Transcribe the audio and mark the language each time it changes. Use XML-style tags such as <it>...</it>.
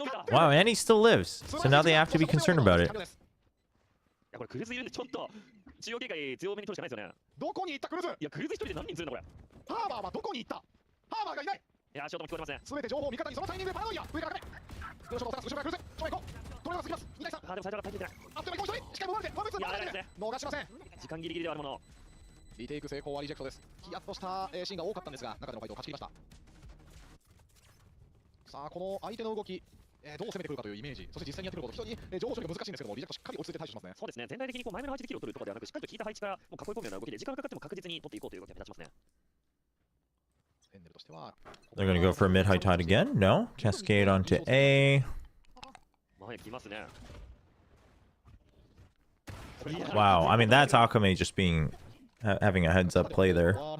<en>Wow, and he still lives. So now they have to be concerned about it.</en> <ja>これクルーズいるんでちょっと中央警戒強めに取るしかないですよね。どこに行ったクルーズ？いやクルーズ一人で何人するんだこれ。ハーバーはどこに行った？ハーバーがいない。いやショートも聞こえますね。すべて情報を味方にそのタイミングでパラノイア上から後ろからクルーズちょいこトレーラー過ぎます。 2対3。でも最初から入ってない。あっともう一人しかもワンツー逃しません。時間ギリギリではあるもの。リテイク成功はリジェクトです。ヒヤッとしたシーンが多かったんですが中でのファイトを勝ち切りました。さあこの相手の動きどう攻めてくるかというイメージ、そして実際にやってくること、非常に情報処理が難しいんですけども、リジェクトしっかり落ち着いて対処しますね。そうですね、全体的に前目の配置でキルを取るとかではなく、しっかりと引いた配置からもう囲い込むような動きで、時間がかかっても確実に取っていこうという動きが目立ちますね。</ja> <en>They're gonna go for a mid high tide again? No? Cascade onto A.</en> <ja>前来ますね。</ja> <en>Wow, I mean that's Akame just having a heads up play there.</en>